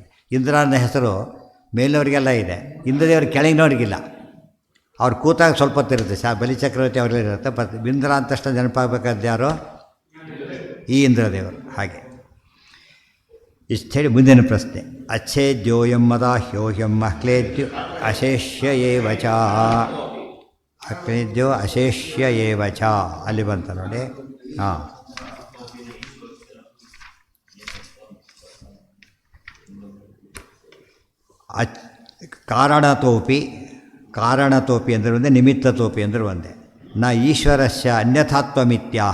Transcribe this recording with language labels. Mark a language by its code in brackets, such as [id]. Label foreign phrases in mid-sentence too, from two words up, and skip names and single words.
[kn] ಇಂದ್ರನ ಹೆಸರು ಮೇಲಿನವರಿಗೆಲ್ಲ ಇದೆ, ಇಂದ್ರದೇವರಿಗೆ ಕೆಳಗಿನವ್ರಿಗಿಲ್ಲ. ಅವ್ರು ಕೂತಾಗ ಸ್ವಲ್ಪ ಹೊತ್ತಿರುತ್ತೆ, ಬಲಿಚಕ್ರವರ್ತಿ ಅವರಲ್ಲಿರುತ್ತೆ. ಇಂದ್ರ ಅಂತ ತಕ್ಷಣ ನೆನಪಾಗಬೇಕಾದ ಯಾರೋ ಈ ಇಂದ್ರದೇವರು. ಹಾಗೆ ಇಷ್ಟು ಹೇಳಿ ಮುಂದಿನ ಪ್ರಶ್ನೆ. [sa] ಅಚ್ಛೇದ್ಯೋಯಂ ಮದಾಹ್ಯೋಹ್ಯಂ ಅಕ್ಲೇದ್ಯೋ ಅಶೇಷ್ಯ ಏವ ಚ. ಅಕ್ಲೇದ್ಯೋ ಅಶೇಷ್ಯ ಏವ ಚ [kn] ಅಲ್ಲಿ ಬಂತ ನೋಡಿ. ಹಾಂ, [sa] ಕಾರಣತೋಪಿ ಕಾರಣತೋಪಿ [kn] ಅಂದರೆ ಒಂದೇ, ನಿಮಿತ್ತತೋಪಿ ಅಂದರೆ ಒಂದೇ. [sa] ನ ಈಶ್ವರಸ್ಯ ಅನ್ಯಥಾತ್ವಮಿತ್ಯಾಹ.